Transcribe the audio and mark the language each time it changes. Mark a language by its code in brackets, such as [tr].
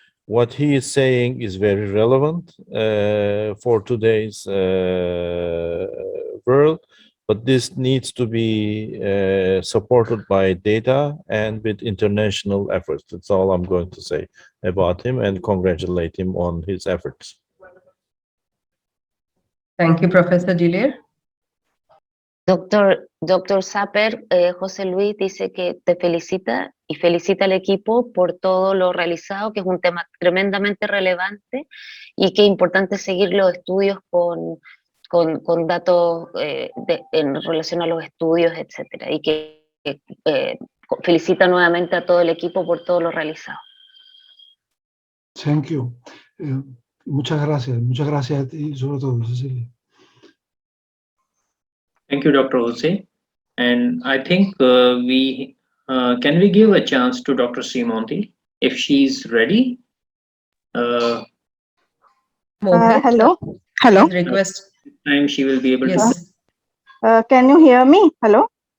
[en] What he is saying is very relevant for today's world, but this needs to be supported by data and with international efforts. That's all I'm going to say about him, and congratulate him on his efforts. Thank you, Professor Diller. [es] Doctor Saper, José Luis dice que te felicita y felicita al equipo por todo lo realizado, que es un tema tremendamente relevante y que es importante seguir los estudios con datos en relación a los estudios, etcétera, y que felicita nuevamente a todo el equipo por todo lo realizado. [en] Thank you. [es] Muchas gracias a ti sobre todo, Cecilia. [en] Thank you, Dr. Jose. And I think can we give a chance to Dr. Simonti if she's ready? Hello. Hello. Request. Time she will be able to. Can you hear me? Hello.